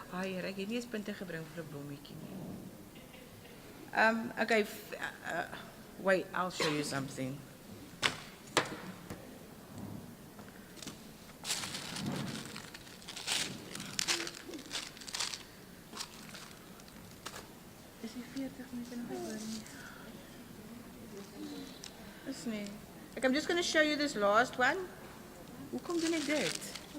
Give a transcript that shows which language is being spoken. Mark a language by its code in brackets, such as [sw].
[af] Heer, ek het nie eens punte gebring vir 'n blommetjie nie. [en] Okay, wait, I'll show you something. [af] Is die 40 minute nog oor nie? Dis nie. [en] I'm just going to show you this last one. [af] Hoekom doen ek dit?